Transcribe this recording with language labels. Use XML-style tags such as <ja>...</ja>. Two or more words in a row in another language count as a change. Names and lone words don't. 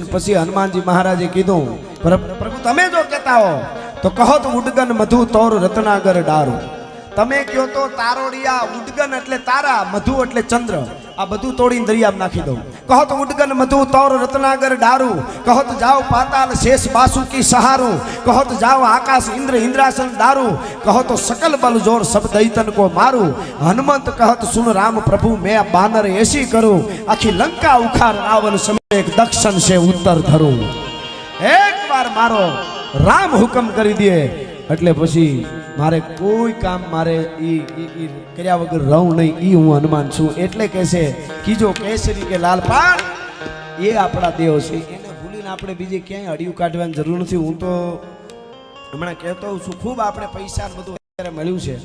<gu>ને પછી હનુમાનજી મહારાજે કીધું પ્રભુ તમે જો કહેતા હો તો કહો તો</gu> <hi>उडगन मधु तोर रत्नागर डारूं.</hi> <gu>તમે કહો તો તારોડિયા, ઉડગન એટલે તારા, મધુ એટલે ચંદ્ર, આ બધું તોડીને દરિયામાં નાખી દઉં.</gu> <hi>कहो तो उडगन मधु तोर रत्नागर डारूं। कहो तो जाओ पाताल शेष बासुकी सहारूं. कहो तो जाओ आकाश इन्द्र इन्द्रासन दारूं. कहो तो सकल बल जोर सब दैतन को मारू. हनुमंत कहत सुन राम प्रभु मैं बानर ऐसी करूं. आखी लंका उखाड़ रावण समय एक दक्षिण से उत्तर धरूं. एक बार मारो राम हुकम</hi> <gu>કરી દે એટલે પછી મારે કોઈ કામ મારે ઈ કર્યા વગર રહું નહીં. ઈ હું હનુમાન છું. એટલે કહેશે કીજો કેસરી કે લાલ પાડ એ આપણા દેવ છે. એને ભૂલીને આપણે બીજે ક્યાંય અડિયું કાઢવાની જરૂર નથી. હું તો હમણાં કહેતો છું ખૂબ આપણે પૈસા બધું અત્યારે મળ્યું છે.</gu>